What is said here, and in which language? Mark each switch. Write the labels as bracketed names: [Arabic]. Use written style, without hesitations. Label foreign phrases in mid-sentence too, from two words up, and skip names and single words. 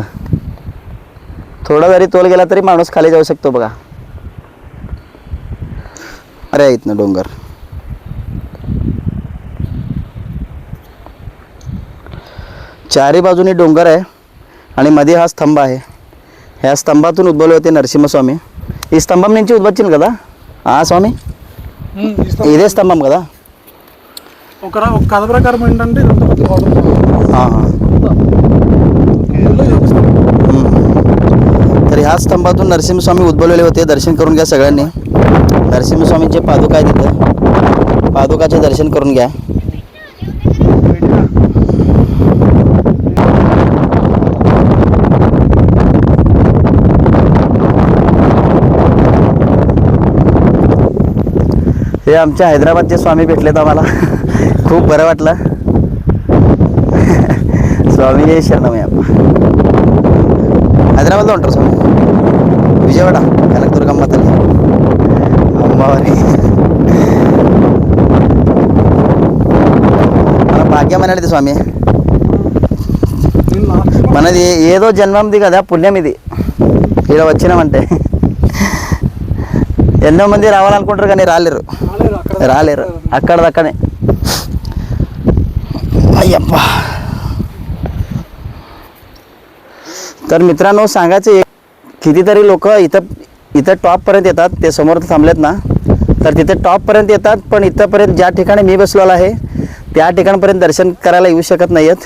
[Marathi] थोडा जरी तोल गेला तरी माणूस खाली जाऊ शकतो बघा. अरे इथनं डोंगर. चारी बाजूनी डोंगर आहे आणि मध्ये हा स्तंभ आहे. ह्या स्तंभातून उद्भवले होते नरसिंहस्वामी. [Telugu] ఈ స్తంభం నుంచి ఉద్భవించింది కదా స్వామి. ఇదే స్తంభం కదా. ఒక కథ ప్రకారం ఏంటంటే [Marathi] तर ह्या स्तंभातून नरसिंहस्वामी उद्भवलेले होते. दर्शन करून घ्या सगळ्यांनी. नरसिंहस्वामींचे पादुका आहे तिथं. पादुकाचे दर्शन करून घ्या. हे आमच्या हैदराबादचे स्वामी भेटलेत आम्हाला. खूप बरं वाटलं. स्वामी शरणमयप्पा. [Telugu] హైదరాబాద్లో ఉంటారు స్వామి. విజయవాడ కనకదుర్గమ్మ తల్లి అమ్మవారి మన భాగ్యం అనేది స్వామి. మనది ఏదో జన్మంది కదా, పుణ్యం ఇది. ఇక్కడ వచ్చినామంటే ఎన్నో మంది రావాలనుకుంటారు కానీ రాలేరు అక్కడదక్కడే. [Marathi] अय्यप्पा. तर मित्रांनो सांगायचं, कितीतरी लोक इथं टॉपपर्यंत येतात. ते समोर थांबलेत ना, तर तिथे टॉपपर्यंत येतात. पण इथंपर्यंत ज्या ठिकाणी मी बसलेलो आहे त्या ठिकाणपर्यंत दर्शन करायला येऊ शकत नाही आहेत.